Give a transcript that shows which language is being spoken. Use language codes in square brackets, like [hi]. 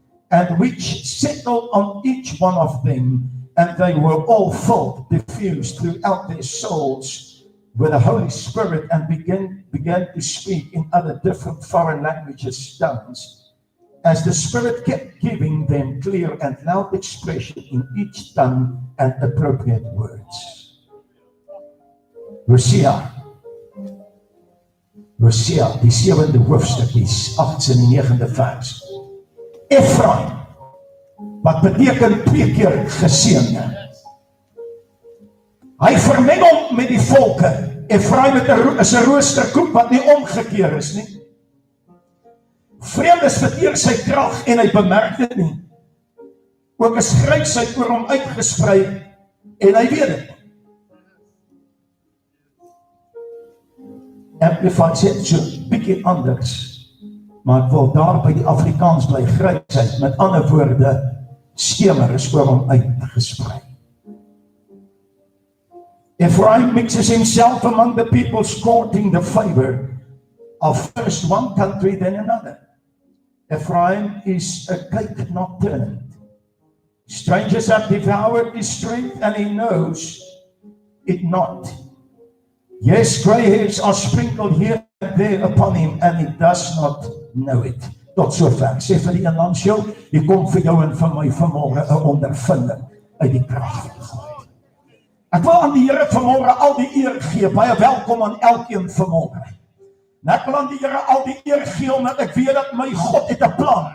[en] and which settled on each one of them, and they were all filled, diffused throughout their souls with the Holy Spirit, and began to speak in other different foreign languages, tongues, as the Spirit kept giving them clear and loud expression in each tongue and appropriate words. [af] Hosea, die 7de hoofstuk, die 8de en die 9de vers. Ephraim, wat beteken 2 keer geseënde. Hy vermeng hom met die volke. Ephraim is 'n roosterkoek wat nie omgekeer is nie. Vreemdes verteer sy krag en hy bemerk dit nie. Ook is grysheid oor hom uitgesprei en hy weet dit. Amplified sê so 'n bietjie anders, maar ek wil daar by die Afrikaans bly, grysheid, met ander woorde, skemer is oor hom uitgesprei. [en] Ephraim mixes himself among the people, courting the favor of first one country, then another. Ephraim is a cake not turned. Strangers have devoured his strength, and he knows it not. Yes, grey hairs are sprinkled here and there upon him, and he does not know it. [af] Tot sover. Sê vir die een langs jou, hier kom vir jou en vir my vanmôre 'n ondervinding uit die krag van God. Ek wil aan die Here vanmôre al die eer gee. Baie welkom aan elkeen vanmôre. En ek wil aan die Here al die eer gee, omdat ek weet dat my God het 'n plan.